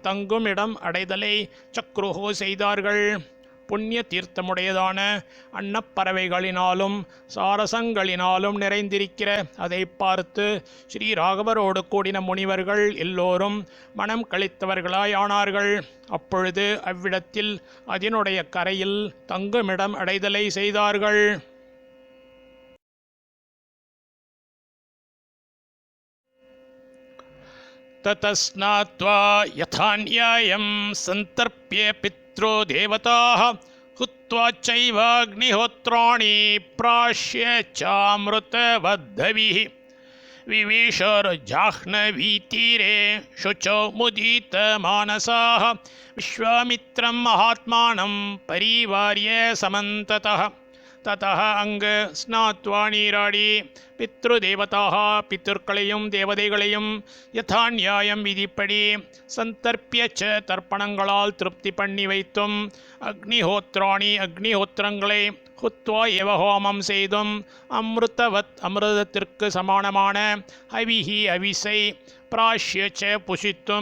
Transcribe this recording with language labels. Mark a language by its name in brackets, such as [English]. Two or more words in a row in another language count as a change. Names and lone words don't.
[Tamil] தங்கும் இடம் அடைதலை சக்ருஹு செய்தார்கள் புண்ணிய தீர்த்தமுடையதான அன்னப்பறவைகளினாலும் சாரசங்களினாலும் நிறைந்திருக்கிற அதை பார்த்து ஸ்ரீ ராகவரோடு கூடின முனிவர்கள் எல்லோரும் மனம் கழித்தவர்களாய் ஆனார்கள் அப்பொழுது அவ்விடத்தில் அதனுடைய கரையில் தங்குமிடம் அடைதலை செய்தார்கள் [Sanskrit] ततस्नात्वा यथान्यायं सन्तर्प्य पित्रो देवताः हुत्वा चैवाग्निहोत्राणि प्राश्य चामृतवद्धविः विवेशर्जाह्नवीतीरे शुचौ मुदितमानसाः विश्वामित्रं महात्मानं परिवार्य समन्ततः ततः अंग स्नात्वा [Tamil] நீராடி பித்ருதேவதாக பித்ருக்களையும் தேவதைகளையும் யதா நியாயம் விதிப்படி சந்தர்ப்பியச்ச தர்ப்பணங்களால் திருப்தி பண்ணி வைத்தும் அக்னிஹோத்ராணி அக்னிஹோத்திரங்களை [Sanskrit] हुत्वा एव [Tamil] ஹோமம் செய்தும் அமிர்தவத் அமிர்தத்திற்கு சமானமான ஹவிஹி அவிசை பிராஷ்யச்ச புஷித்தும்